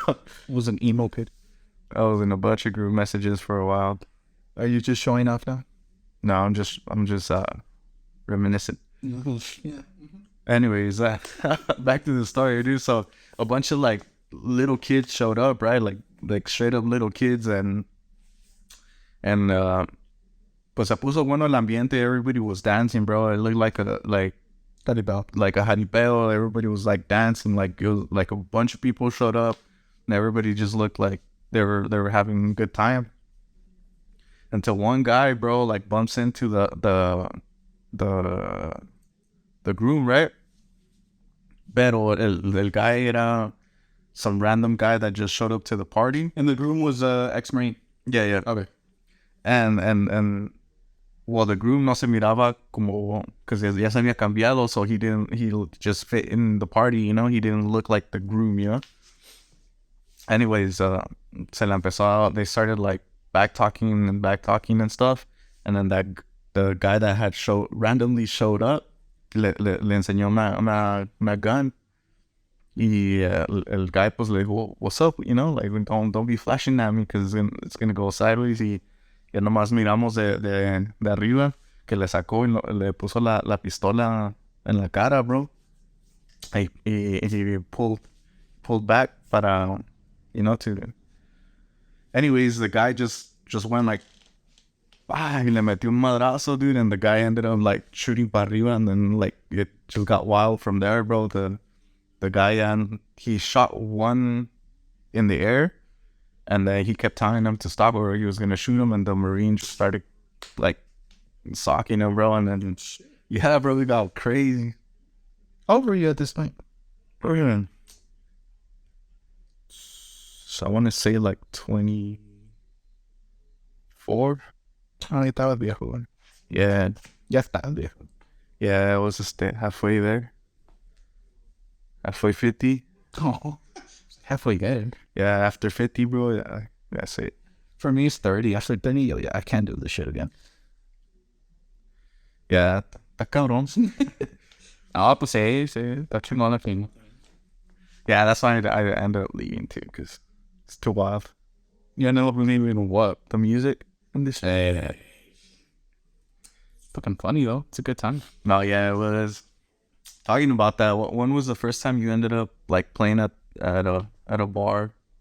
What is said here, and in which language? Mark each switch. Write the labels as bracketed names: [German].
[English] I was an emo kid. I was in a bunch of group messages for a while. Are you just showing off now? No, I'm just reminiscent. Yeah. Anyways, back to the story, dude. So a bunch of like little kids showed up, right? Like straight up little kids, and [Spanish] pues se puso bueno el ambiente. [English] Everybody was dancing, bro. It looked like a jaripeo. Everybody was like dancing, like it was like a bunch of people showed up, and everybody just looked like they were having a good time. Until one guy, bro, like bumps into the groom, right? [Spanish] Pero el guy era [English] some random guy that just showed up to the party. And the groom was ex-Marine. Yeah. Okay. And well, the groom [Spanish] no se miraba como, [English] because [Spanish] ya se había cambiado, [English] so he just fit in the party, you know? He didn't look like the groom, you know? Anyways, [Spanish] se la empezó, [English] they started like back talking and stuff. And then the guy that had randomly showed up, [Spanish] le enseñó una [English] gun. [Spanish] Y el guy pues le dijo, [English] what's up, you know, like don't be flashing at me because it's gonna go sideways. [Spanish] Y ya nomás miramos de arriba que le sacó y le puso la pistola en la cara, bro. [English] Y he pulled back para, you know, to... Anyways, the guy just went like, [Spanish] y le metió un madrazo, [English] dude, and the guy ended up like shooting [Spanish] para arriba, [English] and then like it just got wild from there, bro. The guy, and he shot one in the air, and then he kept telling him to stop or he was gonna shoot him, and the Marine just started like socking him, bro, and then yeah, bro, we got crazy. How old were you at this point? So I want to say like 24. [Spanish] Ah, estaba viejo. [English] Yeah, [Spanish] Ya estaba viejo. [English] yeah, I was just halfway there. Halfway 50. Oh, halfway good. Yeah, after 50, bro, yeah, that's it. For me, it's 30. After 30, yeah, I can't do this shit again. [Spanish] Yeah, está cabrón. Ah, pues sí, está chingón la thing. [English] Yeah, that's why I ended up leaving too, because it's too wild. You know what? The music and this. Fucking funny though. It's a good time. No, yeah, it was. Talking about that, when was the first time you ended up like playing at a bar?